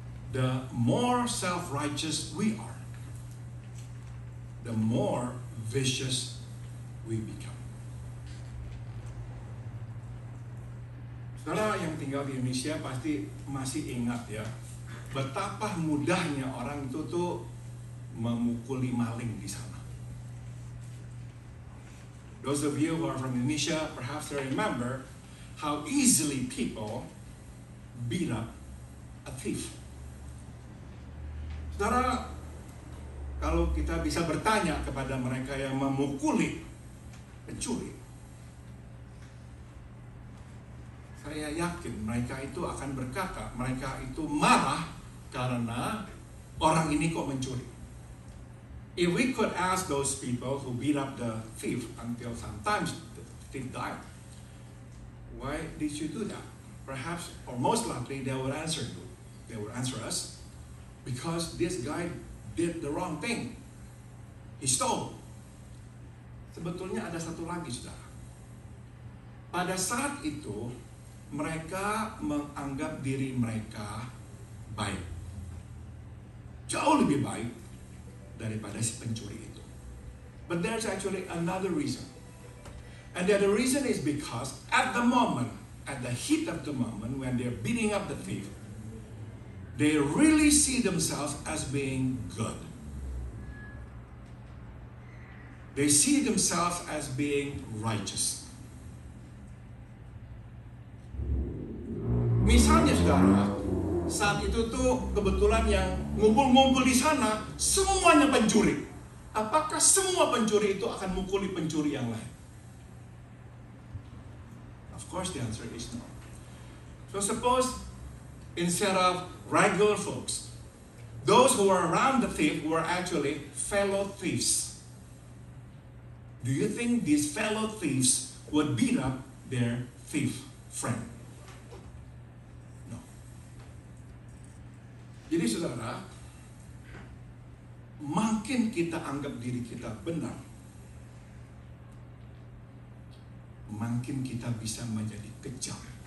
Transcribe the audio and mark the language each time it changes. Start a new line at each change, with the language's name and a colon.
English: The more self-righteous we are, the more vicious we become.
Indonesian: Saudara yang tinggal di Indonesia pasti masih ingat ya, betapa mudahnya orang itu tuh memukuli maling di sana.
English: Those of you who are from Indonesia, perhaps they remember how easily people beat up a thief.
Indonesian: Saudara, kalau kita bisa bertanya kepada mereka yang memukuli pencuri, saya yakin mereka itu akan berkata, mereka itu marah karena orang ini kok mencuri.
English: If we could ask those people who beat up the thief until sometimes the thief died, why did you do that? Perhaps, or most likely, they would answer you. They would answer us, because this guy did the wrong thing. He stole.
Indonesian: Sebetulnya ada satu lagi, saudara. Pada saat itu, mereka menganggap diri mereka baik. Jauh lebih baik daripada si pencuri itu.
English: But there's actually another reason. And the other reason is because at the moment, at the heat of the moment, when they're beating up the thief, they really see themselves as being good. They see themselves as being righteous.
Indonesian: Misalnya saudara, saat itu tuh kebetulan yang ngumpul-ngumpul di sana semuanya pencuri. Apakah semua pencuri itu akan mukuli pencuri yang lain?
English: Of course the answer is no. So suppose instead of regular folks, those who were around the thief were actually fellow thieves. Do you think these fellow thieves would beat up their thief friend?
Indonesian: Jadi saudara, makin kita anggap diri kita benar, makin kita bisa menjadi kejam.